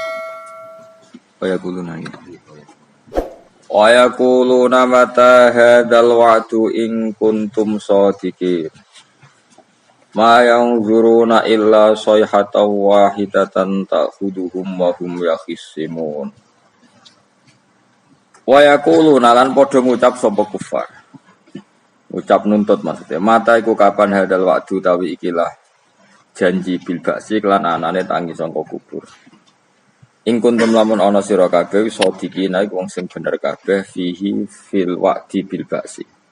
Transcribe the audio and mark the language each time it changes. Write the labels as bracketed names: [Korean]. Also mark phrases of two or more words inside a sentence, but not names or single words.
[Arabic] ويقولون متى هذا الوعد إن كنتم صادقين. ما ينظرون إلا صيحة واحدة تأخذهم وهم يخصمون. ويقولون [Javanese] lan padha ngucap sapa kufar. Ngucap nuntut maksudnya. Mata iku kapan [Arabic] هذا الوعد [Javanese] tawi ikilah janji [Arabic] بالبعث [Javanese] lan anane tangi sangka kubur. Ing kuntum lamun ana sira kabeh shadiqina iku wong sing bener kabeh [Arabic] فيه في الوعد بالبعث.